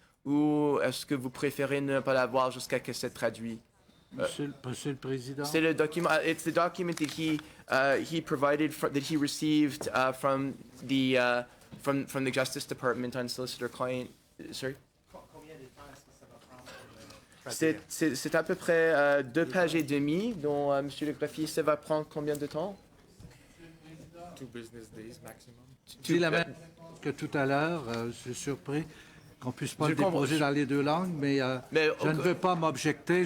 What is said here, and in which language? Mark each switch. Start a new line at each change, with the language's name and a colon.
French: Ou est-ce que vous préférez ne pas l'avoir jusqu'à que c'est traduit? Monsieur le Président. C'est le document.
English: It's the document that he provided that he received from the Justice Department on solicitor client. Sorry.
French: C'est à peu près 2 pages et demie, dont Monsieur le greffier, ça va prendre combien de temps?
English: 2 business days maximum.
French: Je dis la même que tout à l'heure. Je suis surpris qu'on puisse pas le déposer dans les deux langues, mais je ne veux pas m'objecter.